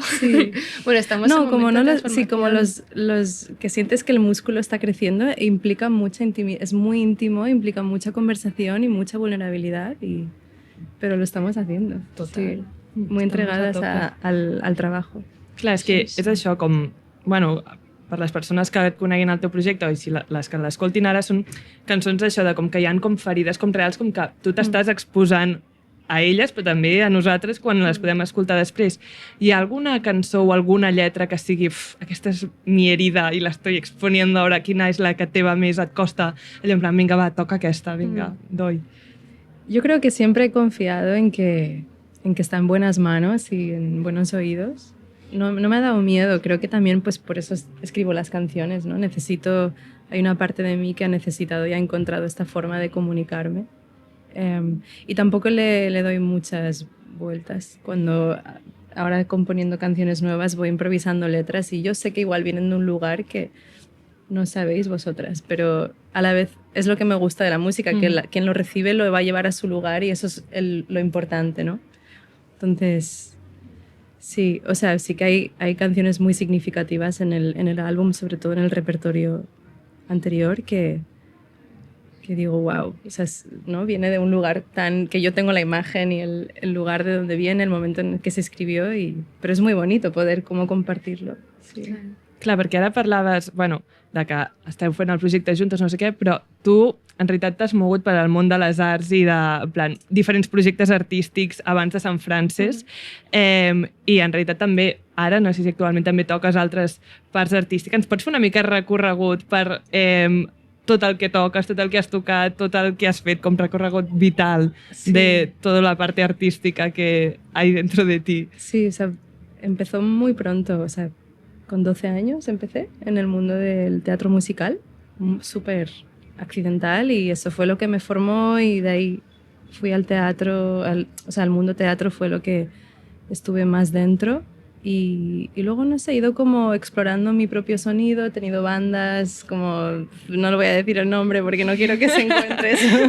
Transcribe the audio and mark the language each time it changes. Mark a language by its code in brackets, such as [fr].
[es] Sí. Bueno, estamos no, en como no los, sí, como los que sientes que el músculo está creciendo e implica mucha intimidad, es muy íntimo, implica mucha conversación y mucha vulnerabilidad pero lo estamos haciendo. Total. Sí. Muy entregadas al trabajo. [ca] Clar, és que és això, com, bueno, per les persones que et coneguin el teu projecte i si les que l'escoltin ara són cançons això de com que hi ha com ferides com reals, com que tu t'estàs exposant a elles, però també a nosaltres quan les podem escoltar després. Hi ha alguna cançó o alguna lletra que sigui aquesta és [es] mi herida i l'estoy exponiendo ahora, [ca] quina és la que teva més et costa? Allò en plan, vinga, va, toca aquesta, vinga, doy. [es] Yo creo que siempre he confiado en que está en buenas manos y en buenos oídos. No me ha dado miedo, creo que también pues por eso escribo las canciones, ¿no? Hay una parte de mí que ha necesitado y ha encontrado esta forma de comunicarme. Y tampoco le doy muchas vueltas. Cuando ahora componiendo canciones nuevas voy improvisando letras y yo sé que igual vienen de un lugar que no sabéis vosotras, pero a la vez es lo que me gusta de la música, que quien lo recibe lo va a llevar a su lugar y eso es lo importante, ¿no? Entonces, sí, o sea, sí que hay canciones muy significativas en el álbum, sobre todo en el repertorio anterior, que digo, wow, o sea, ¿no? Viene de un lugar tan que yo tengo la imagen y el lugar de donde viene, el momento en el que se escribió, pero es muy bonito poder como compartirlo. Sí. [ca] Clar, perquè ara parlaves, bueno, de que esteu fent el projecte juntes, no sé què, però tu en realitat t'has mogut per al món de les arts i de, en plan, diferents projectes artístics abans de Sant Frances i en realitat també, ara, no sé si actualment també toques altres parts artístiques. Ens pots fer una mica recorregut per tot el que toques, tot el que has tocat, tot el que has fet, com recorregut vital de tota [es] la parte artística que hay dentro de ti? Sí, o sea, empezó muy pronto, o sea, con 12 años empecé en el mundo del teatro musical, súper accidental, y eso fue lo que me formó y de ahí fui al teatro, o sea, al mundo teatro fue lo que estuve más dentro y luego, no sé, he ido como explorando mi propio sonido, he tenido bandas, como, no lo voy a decir el nombre porque no quiero que se encuentre eso,